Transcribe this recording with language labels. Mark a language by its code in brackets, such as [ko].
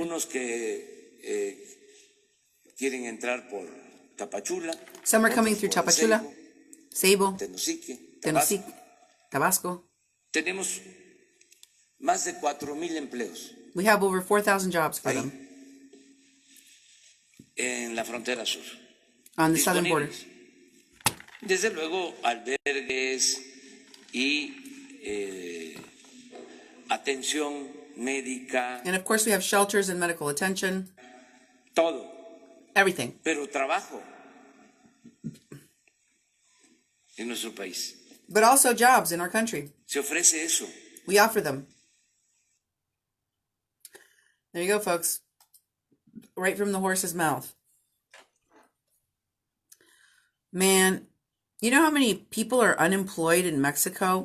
[es] Unos que quieren entrar por Tapachula. [en] Some are coming through Tapachula, Sabo, Tenosique, Tabasco. [es] Tenemos más de 4,000 empleos. [en] We have over 4,000 jobs for them. [es] En la frontera sur. [en] On the southern border. [es] Desde luego, albergues y atención médica, [en] And of course, we have shelters and medical attention, [es] todo, [en] everything. [es] pero trabajo en nuestro país. [en] But also jobs in our country. [es] Se ofrece eso. [en] We offer them. There you go, folks. Right from the horse's mouth. Man, you know how many people are unemployed in Mexico?